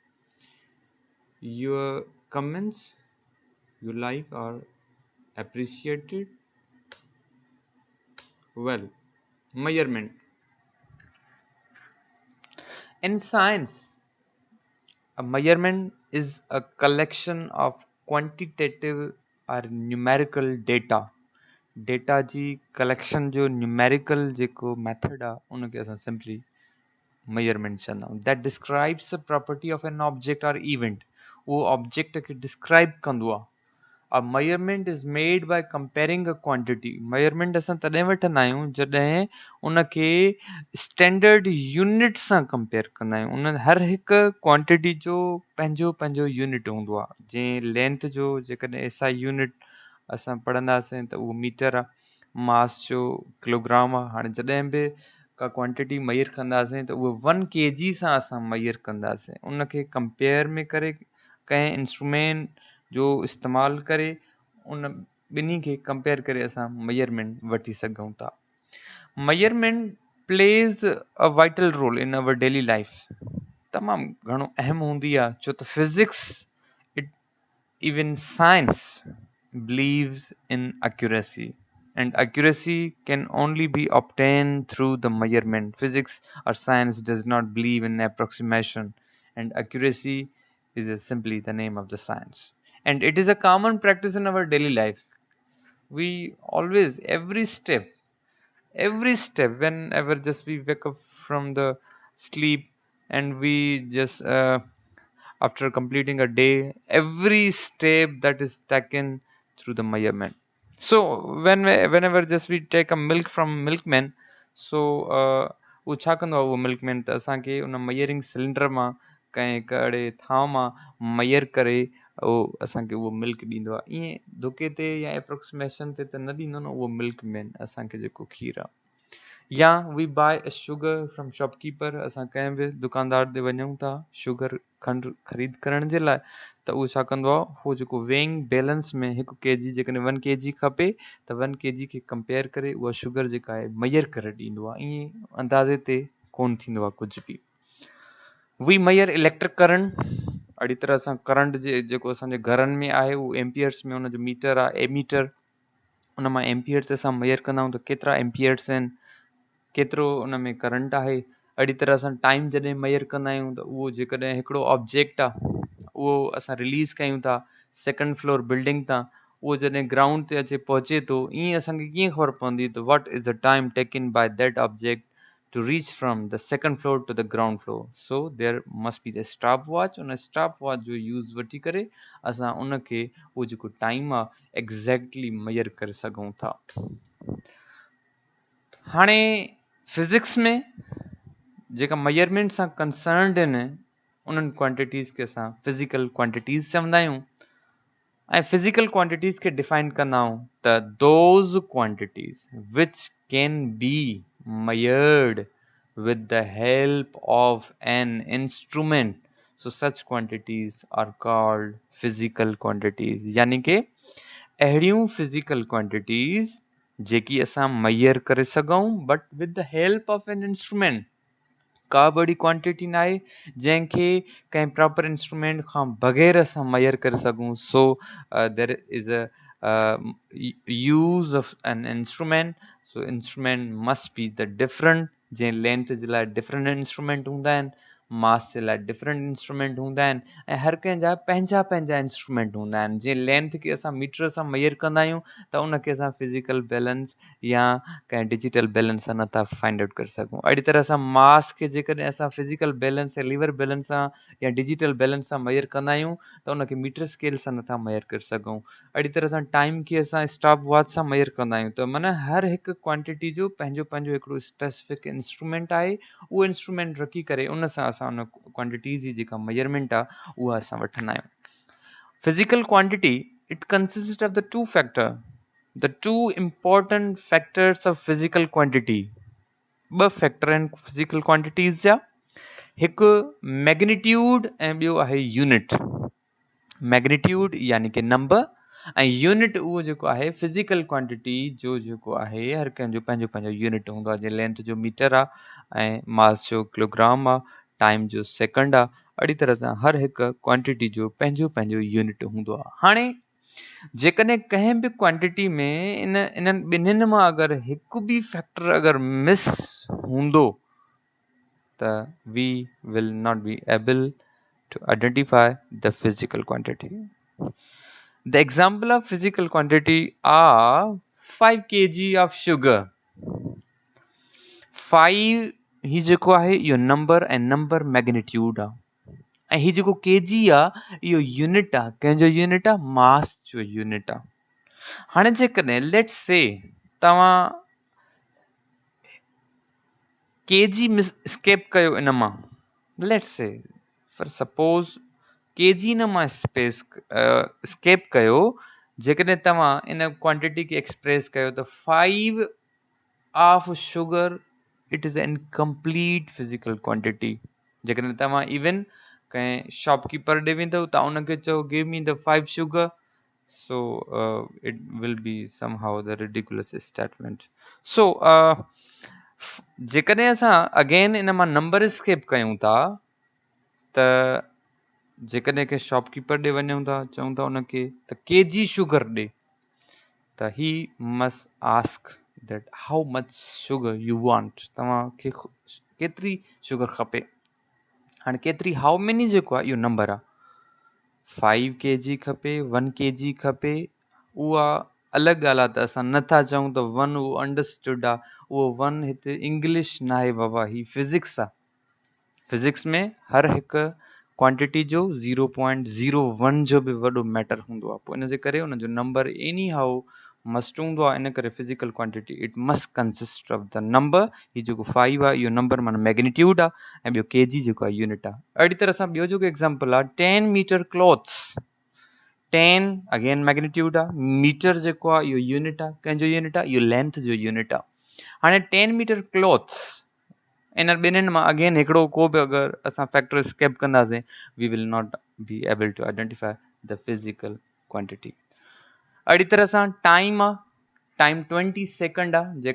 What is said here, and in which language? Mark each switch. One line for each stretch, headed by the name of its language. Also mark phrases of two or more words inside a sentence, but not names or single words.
English: Your comments you like are appreciated. Well, measurement. In science, a measurement is a collection of quantitative or numerical data.
Sindhi: डेटा जी कलेक्शन जो न्यूमेरिकल जेको मेथड आहे उनखे असां
English: simply measurement
Sindhi: चवंदा आहियूं
English: that describes a property of an object or event
Sindhi: उहो ऑब्जेक्ट खे डिस्क्राइब कंदो आहे
English: a measurement is made by comparing a quantity
Sindhi: मेजरमेंट असां तॾहिं वठंदा आहियूं जॾहिं उनखे
English: standard unit
Sindhi: सां कंपेयर कंदा आहियूं उन हर हिकु क्वांटिटी जो पंहिंजो पंहिंजो यूनिट हूंदो आहे जीअं लेंथ जो जेकॾहिं
English: SI unit
Sindhi: असां पढ़ंदासीं त उहो मीटर आहे मास जो किलोग्राम आहे हाणे जॾहिं बि का क्वांटिटी मेजर कंदासीं त उहो 1 kg सां असां मेजर कंदासीं उनखे कंपेयर में करे कंहिं इंस्ट्रूमेंट जो इस्तेमालु करे उन ॿिन्ही खे कंपेयर करे असां मेजरमेंट वठी सघूं था
English: measurement plays a vital role in our daily life
Sindhi: तमामु घणो अहम हूंदी आहे छो त
English: physics it even science believes in accuracy and accuracy can only be obtained through the measurement physics or science does not believe in approximation and accuracy is simply the name of the science and it is a common practice in our daily life we always every step whenever just we wake up from the sleep and we just after completing a day every step that is taken through the measurement so whenever just we take a milk from milkman so
Sindhi: उहो छा कंदो आहे उहो मिल्कमैन त असांखे उन
English: measuring cylinder
Sindhi: मां कंहिं कहिड़े थांव मां मयर करे उहो असांखे उहो मिल्क ॾींदो आहे ईअं धोखे ते या एप्रोक्सीमेशन ते त न ॾींदो न उहो मिल्कमैन असांखे जेको खीर आहे या
English: we buy a sugar from shopkeeper
Sindhi: असां कंहिं बि दुकानदार ते वञूं था शुगर खंडु ख़रीद करण जे लाइ त उहो छा कंदो आहे उहो जेको
English: weighing balance
Sindhi: में 1 kg जेकॾहिं 1 kg खपे त 1 kg खे कंपेयर करे उहा शुगर जेका आहे मेजर करे ॾींदो आहे ईअं अंदाज़े ते कोन थींदो आहे कुझु बि
English: we measure electric current
Sindhi: अहिड़ी तरह सां करंट जेको असांजे घरनि में आहे उहो एम्पियर्स में उनजो मीटर आहे एमीटर उन मां एम्पियर्स ते असां मेजर कंदा आहियूं त केतिरा एम्पियर्स आहिनि केतिरो उन में करंट आहे अहिड़ी तरह सां टाइम जॾहिं मेजर कंदा आहियूं त उहो जेकॾहिं हिकिड़ो ऑब्जेक्ट आहे उहो असां रिलीज़ कयूं था 2nd फ्लोर बिल्डिंग तां उहो जॾहिं ग्राउंड ते अचे पहुचे थो ईअं असांखे कीअं ख़बर पवंदी त
English: what is the time taken by that object to reach from the 2nd floor to the ground floor so there must be the stop watch
Sindhi: उन
English: stop watch
Sindhi: जो यूज़ वठी करे असां उनखे उहो जेको टाइम आहे एग्ज़ैक्टली मेजर करे सघूं था हाणे फिज़िक्स में जेका मेजरमेंट सां कंसर्नड आहिनि उन्हनि क्वांटिटीज़ खे असां
English: physical quantities
Sindhi: चवंदा आहियूं ऐं
English: physical quantities
Sindhi: खे define कंदा आहियूं त
English: those quantities which can be measured with the help of an instrument, so such quantities are called physical quantities.
Sindhi: यानी कि अहिड़ियूं
English: physical quantities
Sindhi: जेकी असां measure करे सघूं
English: but with the help of an instrument.
Sindhi: का बड़ी क्वांटिटी न आहे जंहिंखे कंहिं
English: proper instrument
Sindhi: खां बग़ैर असां मेजर करे सघूं.
English: so there is a use of an instrument. so instrument must be the different.
Sindhi: जंहिं लेंथ जे लाइ
English: different instrument
Sindhi: हूंदा आहिनि, मास जे लाइ
English: different instrument
Sindhi: हूंदा आहिनि, ऐं हर कंहिंजा पंहिंजा पंहिंजा इंस्ट्रूमेंट हूंदा आहिनि. जीअं लेंथ खे असां मीटर सां मेजर कंदा आहियूं त उनखे असां
English: physical balance
Sindhi: या कंहिं
English: digital balance
Sindhi: सां नथा
English: find out
Sindhi: करे सघूं. अहिड़ी तरह सां मास खे जेकॾहिं असां
English: physical balance
Sindhi: या
English: lever balance
Sindhi: सां या
English: digital balance
Sindhi: सां मेजर कंदा आहियूं त उनखे
English: meter scale
Sindhi: सां नथा मेजर करे सघूं. अहिड़ी तरह सां टाइम खे असां
English: stop watch
Sindhi: सां मेजर कंदा आहियूं. त माना हर हिकु क्वांटिटी जो पंहिंजो पंहिंजो हिकिड़ो
English: specific instrument
Sindhi: आहे. उहो इंस्ट्रूमेंट रखी करे उन सां असां उन क्वांटिटी जी जेका मेजरमेंट आहे उहा असां वठंदा आहियूं.
English: physical quantity it consist of the two factor. The two important factors of physical quantity.
Sindhi: ॿ फैक्टर आहिनि
English: physical quantities
Sindhi: जा. हिकु मैग्नीट्यूड ऐं ॿियो आहे यूनिट. मैग्नीट्यूड यानी कि नंबर ऐं यूनिट उहो जेको आहे
English: physical quantity
Sindhi: जो जेको आहे हर कंहिंजो पंहिंजो पंहिंजो यूनिट हूंदो आहे. जीअं लेंथ जो मीटर आहे ऐं मास जो किलोग्राम आहे, टाइम जो सेकंड आहे. अहिड़ी तरह सां हर हिकु क्वांटिटी जो पंहिंजो पंहिंजो यूनिट हूंदो आहे. हाणे जेकॾहिं कंहिं बि क्वांटिटी में इन्हनि ॿिन्हिनि मां अगरि हिकु बि फैक्टर अगरि मिस हूंदो त
English: we will not be able to identify the physical quantity. the example of physical quantity are 5 kg of sugar.
Sindhi: 5 ही जेको आहे इहो नंबर ऐं नंबर मैग्नीट्यूड आहे ऐं हीउ जेको केजी आहे इहो यूनिट आहे. कंहिंजो यूनिट आहे? मास जो यूनिट आहे. हाणे जेकॾहिं
English: let's say
Sindhi: तव्हां केजी
English: miss skip
Sindhi: कयो इन मां,
English: let's say for suppose
Sindhi: केजी न मां स्केप कयो, जेकॾहिं तव्हां इन क्वांटिटी खे एक्सप्रेस कयो त
English: 5 of sugar it is an complete physical quantity.
Sindhi: जेकॾहिं तव्हां इवन कंहिं शॉपकीपर ॾे वेंदव तव्हां उनखे चओ
English: give me the 5 sugar, so it will be somehow the ridiculous statement.
Sindhi: So जेकॾहिं असां अगेन इन मां नंबर स्केप कयूं था त जेकॾहिं कंहिं शॉपकीपर ॾे वञूं था चऊं था उनखे त केजी शुगर ॾे त
English: he must ask that how much sugar you want.
Sindhi: तव्हांखे केतिरी शुगर खपे. हाणे केतिरी
English: how many
Sindhi: जेको आहे इहो नंबर आहे. 5 kg खपे, 1 kg खपे, उहा अलॻि ॻाल्हि आहे त असां नथा चऊं त 1 उहो अंडरस्टूड आहे. उहो 1 हिते इंग्लिश न आहे बाबा, ही फिज़िक्स आहे. फिज़िक्स में हर हिकु क्वांटिटी जो 0.01 जो बि वॾो मैटर हूंदो आहे. पोइ इन जे करे उनजो नंबर
English: any how must
Sindhi: हूंदो आहे.
English: इन करे physical quantity it must consist of the number.
Sindhi: हीउ जेको 5 आहे इहो नंबर माना मैग्नीट्यूड आहे ऐं ॿियो केजी जेको आहे यूनिट आहे. अहिड़ी तरह सां ॿियो जेको एग्ज़ाम्पल आहे 10
English: meter cloths.
Sindhi: 10 अगेन मैग्नीट्यूड आहे. मीटर जेको आहे इहो यूनिट आहे. कंहिंजो यूनिट आहे? इहो लेंथ जो यूनिट आहे. हाणे 10
English: meter cloths
Sindhi: इन ॿिन्हिनि मां अगेन हिकिड़ो को बि अगरि असां
English: factor skip
Sindhi: कंदासीं
English: we will not be able to identify the physical quantity.
Sindhi: अहिड़ी तरह सां टाइम आहे. टाइम 20 सेकंड आहे.